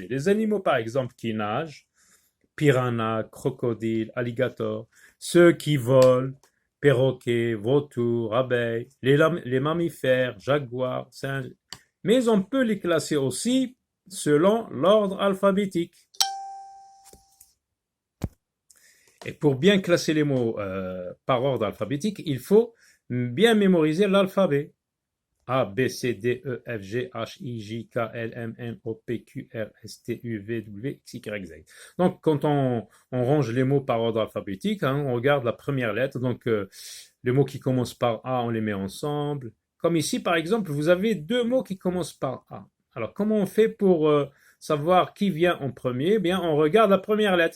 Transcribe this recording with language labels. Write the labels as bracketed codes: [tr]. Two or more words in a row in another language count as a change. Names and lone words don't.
[fr] Les animaux, par exemple, qui nagent, piranha, crocodile, alligator, ceux qui volent, perroquets, vautours, abeilles, les mammifères, jaguars, singes. Mais on peut les classer aussi selon l'ordre alphabétique. Et pour bien classer les mots par ordre alphabétique, il faut bien mémoriser l'alphabet. A, B, C, D, E, F, G, H, I, J, K, L, M, N, O, P, Q, R, S, T, U, V, W, X, Y, Z. Donc, quand on range les mots par ordre alphabétique, hein, on regarde la première lettre. Donc, les mots qui commencent par A, on les met ensemble. Comme ici, par exemple, vous avez 2 mots qui commencent par A. Alors, comment on fait pour savoir qui vient en premier? Eh bien, on regarde la première lettre.